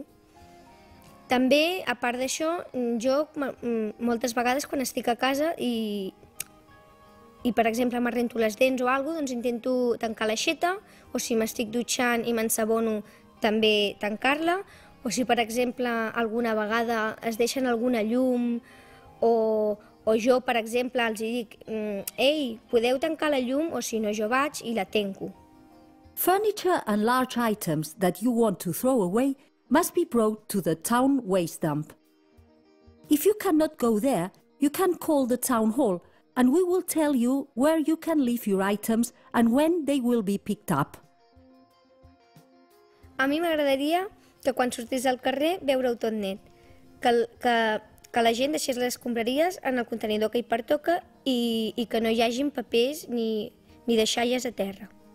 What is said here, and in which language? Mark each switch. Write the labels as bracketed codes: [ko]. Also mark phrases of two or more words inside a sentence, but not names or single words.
[ca] També, a part d'això, jo moltes vegades quan estic a casa i per exemple m'arrento les dents o alguna cosa, doncs intento tancar l'aixeta, o si m'estic dutxant i m'ensabono, també tancar-la, o si per exemple alguna vegada es deixen alguna llum o jo per exemple els dic ei, podeu tancar la llum o si no jo vaig i la tanco. [en] Furniture and large items that you want to throw away must be brought to the town waste dump. If you cannot go there, you can call the town hall and we will tell you where you can leave your items and when they will be picked up. [ca] A mi m'agradaria que quan sortís al carrer veure-ho tot net, que la gent deixés les escombraries en el contenidor que hi pertoca i que no hi hagin papers ni deixalles a terra.